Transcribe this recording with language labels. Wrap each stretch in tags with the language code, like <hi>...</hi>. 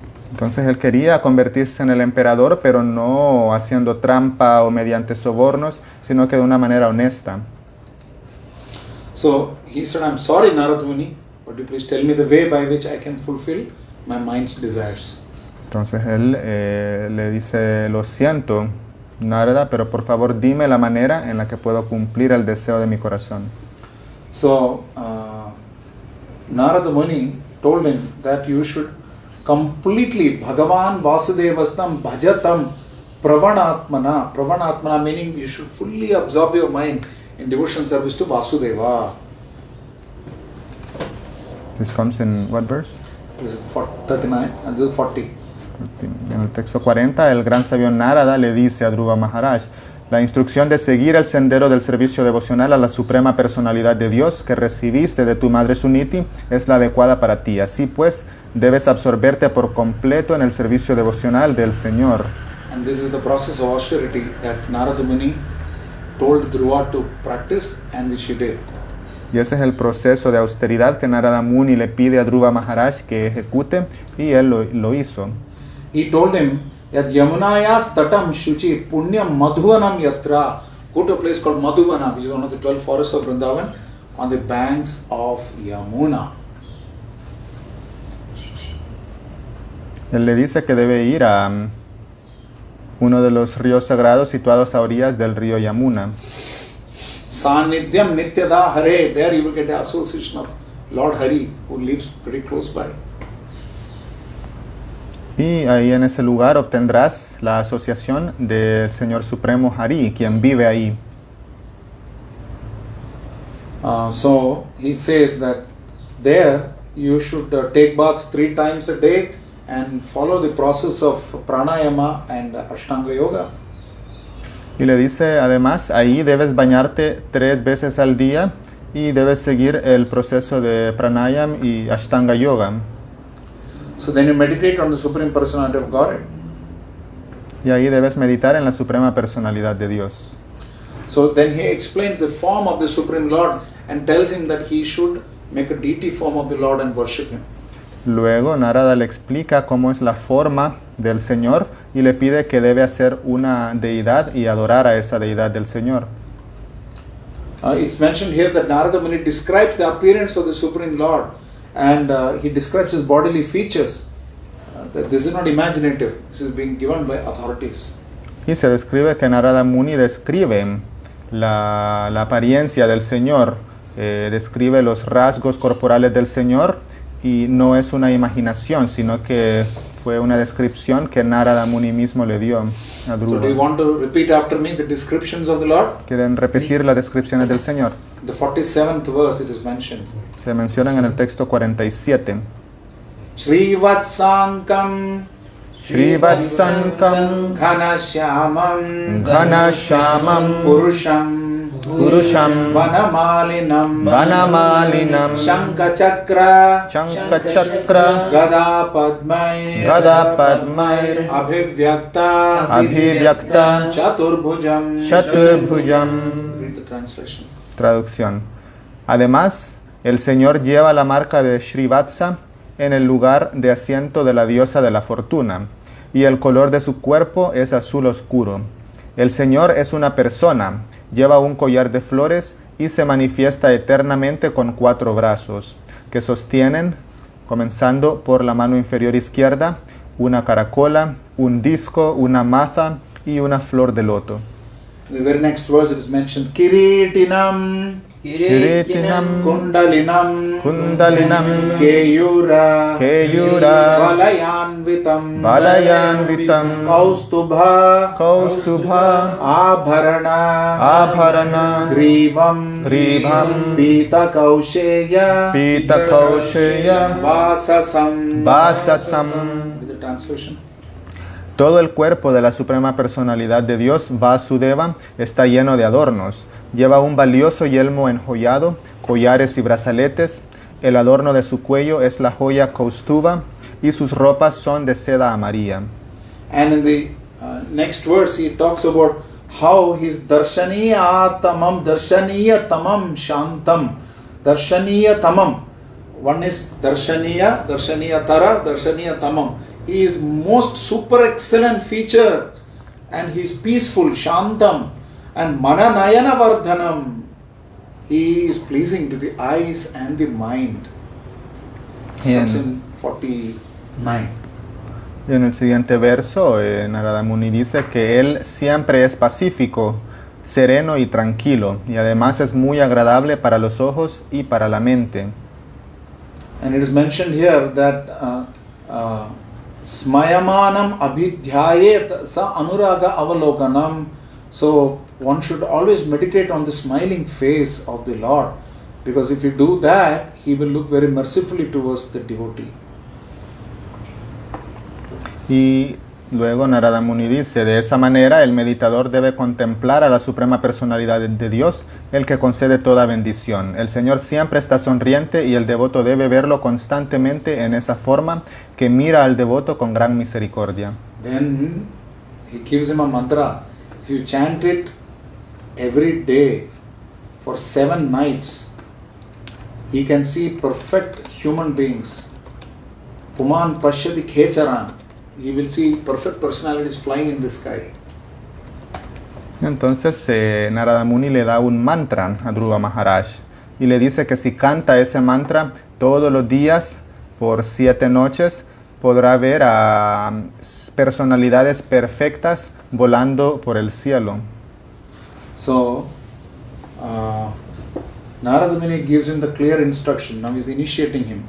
<es>Entonces él quería convertirse en el emperador, pero no haciendo trampa o mediante sobornos, sino que de una manera honesta.</es> <en>So he said, I'm sorry Narad Muni, but you please tell me the way by which I can fulfill my mind's desires.</en> <es>Entonces él le dice, lo siento, Narada, pero por favor dime la manera en la que puedo cumplir el deseo de mi corazón.</es> <en>So Narada Muni told him that you should completely</en> <sa>Bhagavan Vasudevastam Bhajatam Pravanatmana.</sa> <en>Pravanatmana meaning you should fully absorb your mind in devotion service to Vasudeva. This comes in what verse? This is 39 and this is 40.</en> <es>En el texto 40, el gran sabio Narada le dice a Dhruva Maharaj, la instrucción de seguir el sendero del servicio devocional a la Suprema Personalidad de Dios que recibiste de tu madre Suniti es la adecuada para ti. Así pues, debes absorberte por completo en el servicio devocional del Señor.</es> <en>And this is the process of austerity that Narada Muni told Dhruva to practice and which he did.</en> <es>Y ese es el proceso de austeridad que Narada Muni le pide a Dhruva Maharaj que ejecute, y él lo hizo.</es> <en>He told him that</en> <sa>Yamunayas tatam shuchi punyam madhuvanam yatra.</sa> <en>Go to a place called Madhuvana, which is one of the 12 forests of Vrindavan, on the banks of Yamuna.</en> <es>Él le dice que debe ir a uno de los ríos sagrados situados a orillas del río Yamuna.</es> <sa>Sanityam Nityada Hare.</sa> <en>There you will get the association of Lord Hari, who lives pretty close by.</en> <es>Y ahí en ese lugar obtendrás la asociación del Señor Supremo Hari, quien vive ahí.</es> <en>So he says that there you should take bath 3 times a day and follow the process of pranayama and ashtanga yoga.</en> <es>Y le dice, además, ahí debes bañarte 3 veces al día y debes seguir el proceso de pranayam y ashtanga yoga.</es> <en>So then you meditate on the Supreme Personality of Godhead.</en> <es>Y ahí debes meditar en la suprema personalidad de Dios.</es> <en>So then he explains the form of the Supreme Lord and tells him that he should make a deity form of the Lord and worship him.</en> <es>Luego Narada le explica cómo es la forma del Señor y le pide que debe hacer una deidad y adorar a esa deidad del Señor.</es> <en>It's mentioned here that Narada Muni describes the appearance of the Supreme Lord and he describes his bodily features. That this is not imaginative, this is being given by authorities.</en> <es>Y se describe que Narada Muni describe la apariencia del Señor, describe los rasgos corporales del Señor y no es una imaginación, sino que fue una descripción que Narada Muni mismo le dio a</es> <en>So do you</en> <es>Dhruva.</es> <en>want to repeat after me the descriptions of the Lord?</en> <es>¿Quieren repetir las descripciones del Señor?</es> <en>The 47th verse it is mentioned.</en> <es>Se mencionan en el texto 47.</es> <sa>Srivatsankam Srivatsankam Ghanashyamam Ghanashyamam Purusham Purusham Vanamalinam Vanamalinam Shankachakra Shankachakra Gada Padmai Gada Padmair Abhivyakta Abhivyakta Chaturbhujam. Chaturbhujam.</sa> <en>Read the translation.</en> <es>Traducción. Además, el Señor lleva la marca de Srivatsa en el lugar de asiento de la diosa de la fortuna, y el color de su cuerpo es azul oscuro. El Señor es una persona, lleva un collar de flores y se manifiesta eternamente con 4 brazos, que sostienen, comenzando por la mano inferior izquierda, una caracola, un disco, una maza y una flor de loto.</es> <en>In the very next verse it is mentioned Kiritinam</en> <sa>Kiritinam Kundalinam Kundalinam Keyura Keyura Valayanvitam Valayanvitam Kaustubha Kaustubha Abharana Abharana Grivam Grivam Pita Kausheya Pita Kausheya Vasasam. Vasasam.</sa> <en>With the translation.</en> <es>Todo el cuerpo de la Suprema Personalidad de Dios, Vasudeva, está lleno de adornos. Lleva un valioso yelmo enjollado, collares y brazaletes. El adorno de su cuello es la joya Kaustuva y sus ropas son de seda amarilla.</es> <en>And in the next verse he talks about how his</en> <sa>darshaniya tamam shantam. Darshaniya tamam.</sa> <en>One is</en> <sa>darshaniya tara, darshaniya tamam.</sa> <en>He is most super excellent feature and he is peaceful, shantam, and</en> <sa>mananayana vardhanam.</sa> <en>He is pleasing to the eyes and the mind. Starts in 49.</en> <es>Y en el siguiente verso, Narada Muni dice que él siempre es pacífico, sereno y tranquilo, y además es muy agradable para los ojos y para la mente.</es> <en>And it is mentioned here that</en> <sa>Smayamanam abhidhyayet sa anuraga avalokanam.</sa> <en>So one should always meditate on the smiling face of the Lord, because if you do that, he will look very mercifully towards the devotee.</en> <es>Y luego Narada Muni dice, de esa manera el meditador debe contemplar a la Suprema Personalidad de Dios, el que concede toda bendición. El Señor siempre está sonriente y el devoto debe verlo constantemente en esa forma que mira al devoto con gran misericordia.</es> <en>Then he gives him a mantra. If you chant it every day for 7 nights, he can see perfect human beings.</en> <sa>Puman pashyati khecharan.</sa> <en>He will see perfect personalities flying in the sky.</en> <es>Entonces Narada Muni le da un mantra a Dhruva Maharaj y le dice que si canta ese mantra todos los días por 7 noches, podrá ver a personalidades perfectas volando por el cielo.</es> <en>So, Narada Muni gives him the clear instruction. Now he is initiating him.</en>